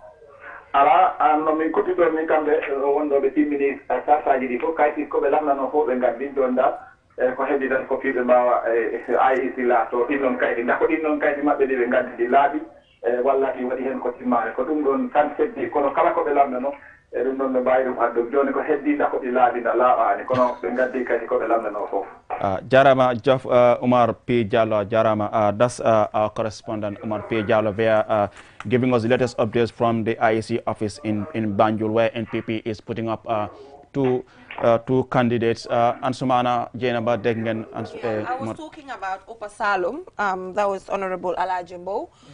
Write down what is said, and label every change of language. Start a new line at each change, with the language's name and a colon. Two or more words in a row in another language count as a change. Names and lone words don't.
Fula: ala no min kuttidon min kamɓe wonɗoɓe timmini sartaji ɗi fof kayti koɓe lamdano fof ɓe gaddin ɗon da ko heddi tan ko fiɓe mbawa IEC laato ɗin ɗon kaydi dako ɗin ɗon kaydi maɓɓe ɗi ɓe gaddi ɗi laaɓi walla ɗi waɗi hen ko timmare ko ɗum ɗon tan heddi kono kala koɓe lamdano e ɗum ɗon ɓe mbawi ɗum addu joni ko heddi dako ɗi laaɓi da laaɓani kono ɓe gaddi kadi koɓe lamdano fof. Jarama Jof Omar P. Jallo, Jarama,
English: that's our correspondent Omar P. Jallo there giving us the latest updates from the IEC office in Banjul, where NPP is putting up two candidates. Ansumana Jainaba Dengen. I was talking about Upper Salum. That was Honorable Alajimbo.